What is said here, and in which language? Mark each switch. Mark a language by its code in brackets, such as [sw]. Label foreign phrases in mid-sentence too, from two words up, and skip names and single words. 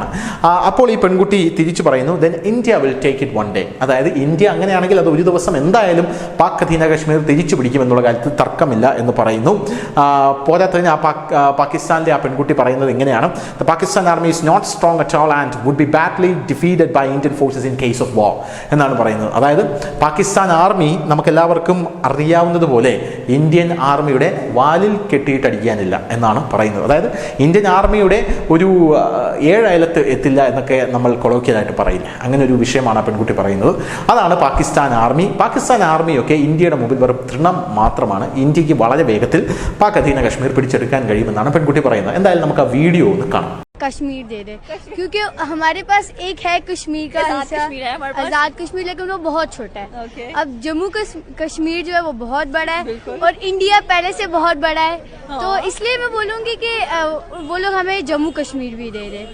[ml] അപ്പോൾ ഈ പെൺകുട്ടി തിരിച്ചു പറയുന്നു, [en] then India will take it one day, [ml] അതായത് ഇന്ത്യ അങ്ങനെയാണെങ്കിൽ അത് ഒരു ദിവസം എന്തായാലും പാക് അധീന കശ്മീർ തിരിച്ചു പിടിക്കുമെന്നുള്ള കാര്യത്തിൽ തർക്കമില്ല എന്ന് പറയുന്നു. പോരാത്തതിന് പാകിസ്ഥാനിലെ ആ പെൺകുട്ടി പറയുന്നത് എങ്ങനെയാണ്, [en] the Pakistan Army is not strong at all and would be badly defeated by Indian forces in case of war [ml] എന്നാണ് പറയുന്നത്. അതായത് പാകിസ്ഥാൻ ആർമി നമുക്കെല്ലാവർക്കും അറിയാവുന്നതുപോലെ ഇന്ത്യൻ ആർമിയുടെ വാലിൽ കെട്ടിയിട്ടടിക്കാനില്ല എന്നാണ് പറയുന്നത്. അതായത് ഇന്ത്യൻ ആർമിയുടെ ഒരു 7 അയലത്ത് എത്തില്ല എന്നൊക്കെ നമ്മൾ കൊളോക്കിയലായിട്ട് പറയില്ല, അങ്ങനെ ഒരു വിഷയമാണ് ആ പെൺകുട്ടി പറയുന്നത്. അതാണ് പാകിസ്ഥാൻ ആർമി. പാകിസ്ഥാൻ ആർമിയൊക്കെ ഇന്ത്യയുടെ മുമ്പിൽ വെറും തൃണം മാത്രമാണ്. ഇന്ത്യക്ക് വളരെ വേഗത്തിൽ പാക് അധീന കശ്മീർ പിടിച്ചെടുക്കാൻ കഴിയുമെന്നാണ് പെൺകുട്ടി പറയുന്നത്. എന്തായാലും നമുക്ക് ആ വീഡിയോ ഒന്ന് കാണാം. [hi] कश्मीर दे दे, क्योंकि हमारे पास एक है कश्मीर का हिस्सा, आजाद कश्मीर, लेकिन वो बहुत छोटा है. अब जम्मू कश्मीर जो है वो बहुत बड़ा है और इंडिया पहले से बहुत बड़ा है. तो इसलिए मैं बोलूँगी कि वो लोग हमें जम्मू कश्मीर भी दे दे.